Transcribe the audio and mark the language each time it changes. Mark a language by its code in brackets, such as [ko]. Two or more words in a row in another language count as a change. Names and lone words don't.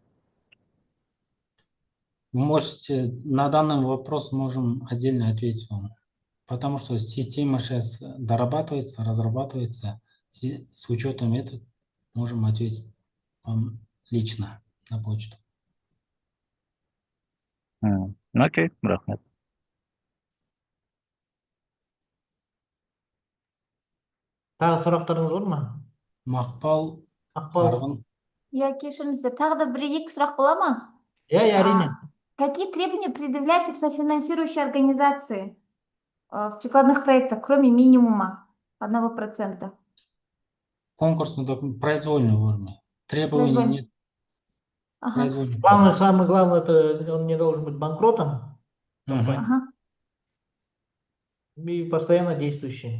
[ru] Вы можете, на данный вопрос можем отдельно ответить вам. Потому что система сейчас дорабатывается, разрабатывается. С учетом этого можем ответить вам лично на почту. [kk] Окей, рахмет. Тағы сұрақтарыңыз бар ма? Мақпал, Мақпал. Арғын. Я кешіріңіздер, тағы да бір-екі сұрақ бола ма? әрине. [ru] Какие требования предъявляются к софинансирующей организации в прикладных проектах, кроме минимума 1%? Конкурсный документ, произвольной форме. Требований нет. Ага. Самое главное, это он не должен быть банкротом и постоянно действующий.